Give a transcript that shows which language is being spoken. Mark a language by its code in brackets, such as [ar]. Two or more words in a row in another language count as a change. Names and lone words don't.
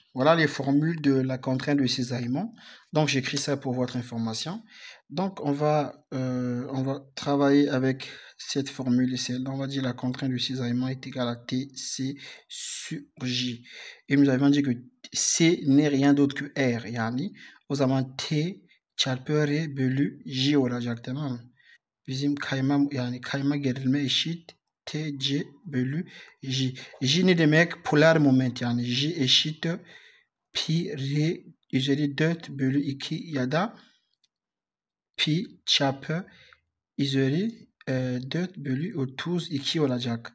[fr] Voilà les formules de la contrainte de cisaillement. Donc, j'écris ça pour votre information. Donc, on va travailler avec cette formule et celle-là. On va dire la contrainte de cisaillement est égale à TC sur J. Et nous avons dit que C n'est rien d'autre que R. [tr] Yani, o zaman T çarpı R bölü J olacak, tamam mı? Bizim kayma gerilme eşit TC bölü J. J ne demek? Polar moment, yani J eşit pi R üzeri 4 bölü 2 ya da pi çarpı üzeri 4 bölü 32 olacak.